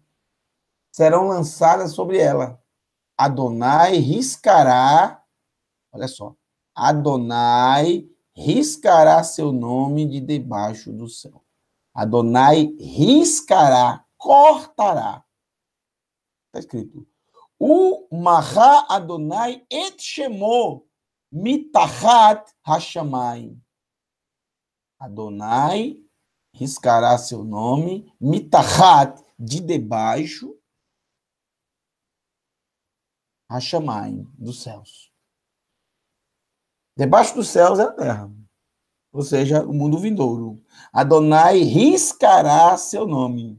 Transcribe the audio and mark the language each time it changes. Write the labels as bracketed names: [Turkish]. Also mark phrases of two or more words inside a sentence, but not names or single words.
[Portuguese] Serão lançadas sobre ela. Adonai riscará, olha só, Adonai riscará seu nome de debaixo do céu. Adonai riscará, cortará. Está escrito. [Hebrew] O Mahá Adonai et Shemo mitachat hashamayim. [Portuguese] Adonai riscará seu nome, mitachat, de debaixo, hashamayim, dos céus. Debaixo dos céus é a terra, ou seja, o mundo vindouro. Adonai riscará seu nome.